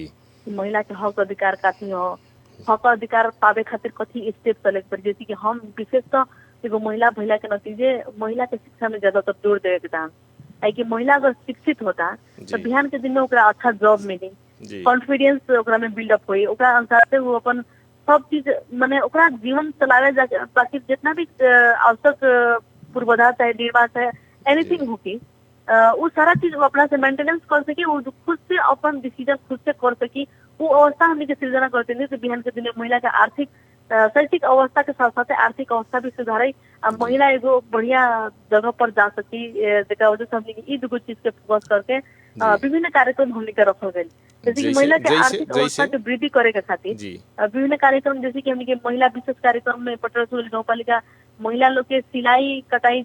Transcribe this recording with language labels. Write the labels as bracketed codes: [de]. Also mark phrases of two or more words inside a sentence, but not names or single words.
[bho] महिला के हक अधिकार काथी हो, हक अधिकार पावे खातिर कथी स्टेप चले पर, जैसे कि हम विशेषतः एगो महिला भइला के नतीजे महिला के शिक्षा में ज्यादातर जोर देवे के चाहम, है कि महिला अगर शिक्षित होता तो बिहान के दिन में ओकरा अच्छा जॉब मिली, कॉन्फिडेंस ओकरा में बिल्डअप हुई, ओकरा अनुसार से वो अपन सब चीज माने ओकरा जीवन चलावे जाके बाकी जितना भी आवश्यक पूर्वाधार चाहे निर्वाह चाहे एनीथिंग होगी वो सारा चीज वो अपना से मेंटेनेंस कर सकी, वो खुद से अपन डिसीजन खुद से कर सकी, वो अवस्था हमने के सृजना करते नहीं तो बिहान के दिन महिला का आर्थिक शैक्षिक अवस्था के साथ साथ आर्थिक अवस्था भी सुधारे, महिला एगो बढ़िया जगह पर जा सकी, जेकरा वजह से हमने ई दुगो चीज के फोकस करके विभिन्न कार्यक्रम हमने के रखल गए, जैसे कि महिला के आर्थिक अवस्था के वृद्धि करे के खातिर विभिन्न कार्यक्रम, जैसे कि हमने के महिला विशेष कार्यक्रम में पटेरवा सुगौली गाउँपालिका महिला लोग के सिलाई कटाई